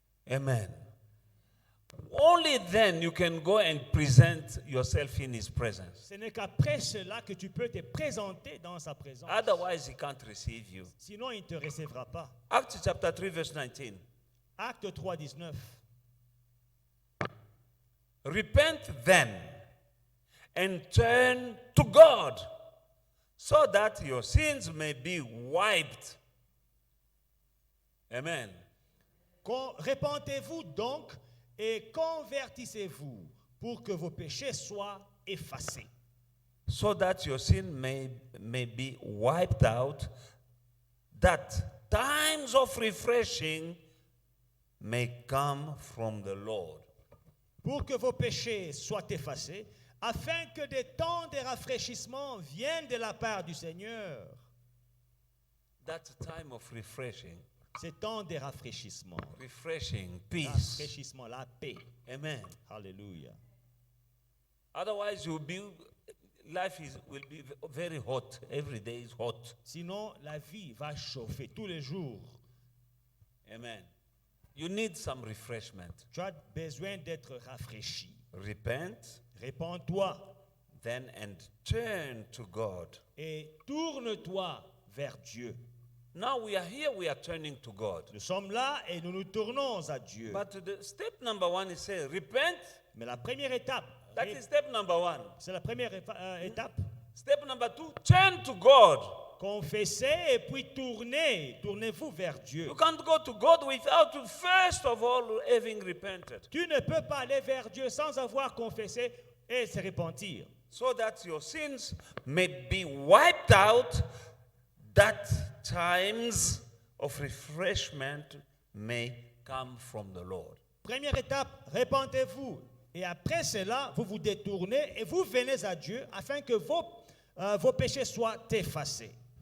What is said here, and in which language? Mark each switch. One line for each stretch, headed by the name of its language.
English: Amen. Only then you can go and present yourself in his presence.
French: Ce n'est qu'après cela que tu peux te présenter dans sa présence.
English: Otherwise, he can't receive you.
French: Sinon, il ne te recevra pas.
English: Acts chapter 3, verse 19.
French: Acte 3, 19.
English: Repent then and turn to God so that your sins may be wiped. Amen.
French: Repentez-vous donc et convertissez-vous pour que vos péchés soient effacés.
English: So that your sin may be wiped out, that times of refreshing may come from the Lord.
French: Pour que vos péchés soient effacés, afin que des temps de rafraîchissement viennent de la part du Seigneur.
English: That time of refreshing,
French: Ces temps de rafraîchissement,
English: peace.
French: rafraîchissement, la paix. Amen. Alléluia.
English: Otherwise, life will be very hot. Every day is hot.
French: Sinon, la vie va chauffer tous les jours. Amen.
English: You need some refreshment.
French: Tu as besoin d'être rafraîchi.
English: Repent,
French: Répands-toi
English: then, and turn to God.
French: et tourne-toi vers Dieu.
English: Now we are here, we are turning to God.
French: Nous sommes là et nous nous tournons à Dieu.
English: But the step number one is say, repent.
French: Mais la première étape,
English: That is step number one.
French: c'est la première étape.
English: Step number two, turn to God.
French: Confessez et puis tournez-vous vers Dieu.
English: You can't go to God without first of all having repented.
French: Tu ne peux pas aller vers Dieu sans avoir confessé et se repentir.
English: So that your sins may be wiped out, that times of refreshment may come from the Lord.
French: Première étape, repentez-vous. Et après cela, vous vous détournez et vous venez à Dieu afin que vos péchés soient effacés.